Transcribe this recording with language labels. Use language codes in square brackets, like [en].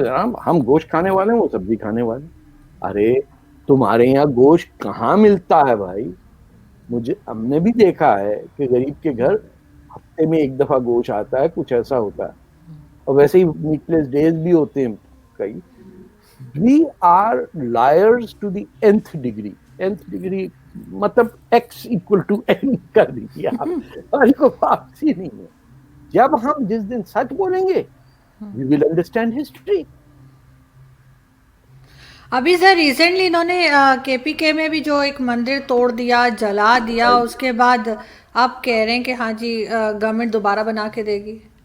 [ur] جناب ہم گوشت کھانے والے ہیں، وہ سبزی کھانے والے ہیں. ارے تمہارے یہاں گوشت کہاں ملتا ہے بھائی؟ ہم نے بھی دیکھا ہے کہ غریب کے گھر ہفتے میں ایک دفعہ گوشت آتا ہے، کچھ ایسا ہوتا ہے، اور ویسے ہی میٹ لیس ڈیز بھی ہوتے ہیں کئی. [en] We are liars to the nth degree. [ur] nth degree مطلب [en] x equal to n [ur] کر دیجیے آپ، اور کو واپسی نہیں ہے. جب ہم جس دن سچ بولیں گے [en] we will understand history. [ur] ابھی سر ریسنٹلی انہوں نے KPK میں بھی جو ایک مندر توڑ دیا، جلا دیا، اس کے بعد آپ کہہ رہے ہیں کہ ہاں جی گورنمنٹ دوبارہ بنا کے دے گی.